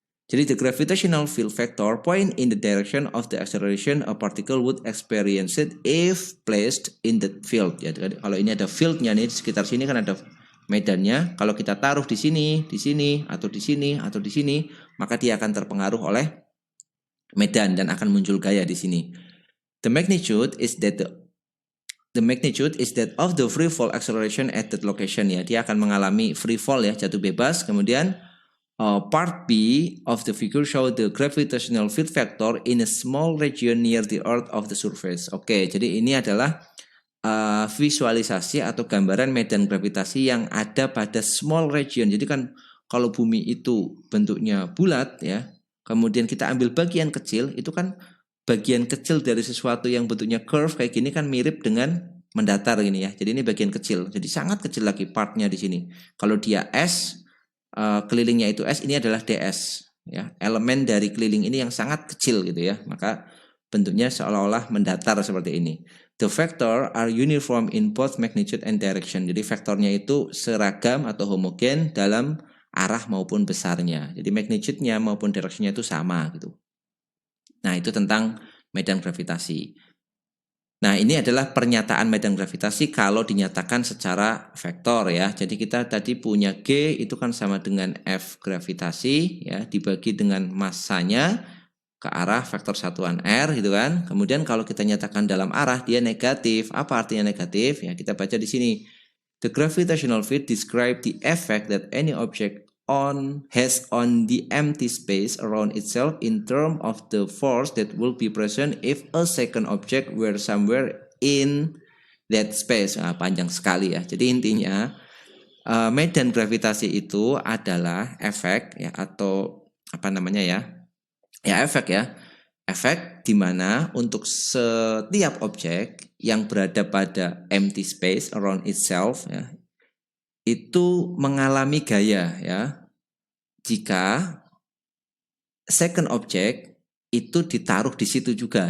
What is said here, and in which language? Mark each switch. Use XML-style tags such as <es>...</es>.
<en>Jadi the gravitational field vector point in the direction of the acceleration a particle would experience it if placed in the field.</en> <id>Ya, kalau ini ada fieldnya nih, di sekitar sini kan ada medannya. Kalau kita taruh di sini, atau di sini, atau di sini, maka dia akan terpengaruh oleh medan dan akan muncul gaya di sini.</id> <en>The magnitude is that of the free fall acceleration at that location ya.</en> <id>Dia akan mengalami free fall ya, jatuh bebas.</id> <en>Kemudian part B of the figure show the gravitational field vector in a small region near the earth of the surface.</en> <id>Oke, jadi ini adalah visualisasi atau gambaran medan gravitasi yang ada pada small region. Jadi kan kalau bumi itu bentuknya bulat ya, kemudian kita ambil bagian kecil, itu kan bagian kecil dari sesuatu yang bentuknya curve kayak gini kan mirip dengan mendatar gini ya. Jadi ini bagian kecil. Jadi sangat kecil lagi partnya di sini. Kalau dia S, kelilingnya itu S, ini adalah DS ya, elemen dari keliling ini yang sangat kecil gitu ya, maka bentuknya seolah-olah mendatar seperti ini.</id> <en>The vector are uniform in both magnitude and direction.</en> <id>Jadi vektornya itu seragam atau homogen dalam arah maupun besarnya. Jadi magnitude-nya maupun direction-nya itu sama gitu. Nah, itu tentang medan gravitasi. Nah, ini adalah pernyataan medan gravitasi kalau dinyatakan secara vektor ya. Jadi kita tadi punya G itu kan sama dengan F gravitasi ya, dibagi dengan massanya ke arah vektor satuan R gitu kan. Kemudian kalau kita nyatakan dalam arah dia negatif. Apa artinya negatif? Ya, kita baca di sini.</id> <en>The gravitational field describe the effect that any object has on the empty space around itself in terms of the force that will be present if a second object were somewhere in that space.</en> <id>Nah, panjang sekali ya. Jadi intinya medan gravitasi itu adalah efek ya, atau apa namanya ya? Ya efek ya. Efek di mana untuk setiap objek yang berada pada</id> <en>empty space around itself</en> <id>ya, itu mengalami gaya ya, jika second object itu ditaruh di situ juga.</id>